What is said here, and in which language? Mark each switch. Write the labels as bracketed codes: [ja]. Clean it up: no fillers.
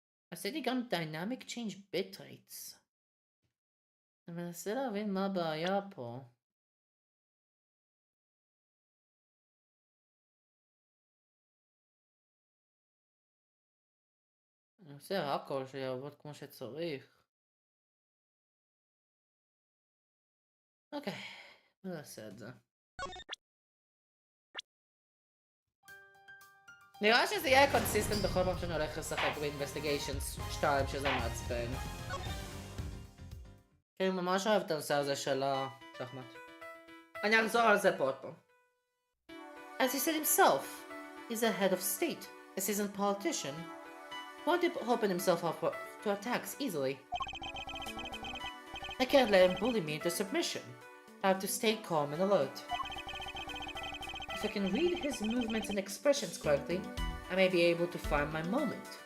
[he] עשיתי גם [en] dynamic change bitrates. [he] אני מנסה להבין מה הבעיה פה. אני עושה הכל שיעבוד כמו שצריך. אוקיי, בוא נעשה את זה. נראה שזה יהיה קונסיסטנט בכל פעם שאני הולך לשחק ב-Investigations 2 שזה מעצבן. כי אני ממש אוהב את הנושא הזה של השחמט. אני אחזור על זה פה עוד פעם. [en] As he said himself, he's a head of state, a seasoned politician. Won't open himself up to attacks easily. I can't let him bully me into submission. I have to stay calm and alert. If I can read his movements and expressions correctly, I may be able to find my moment.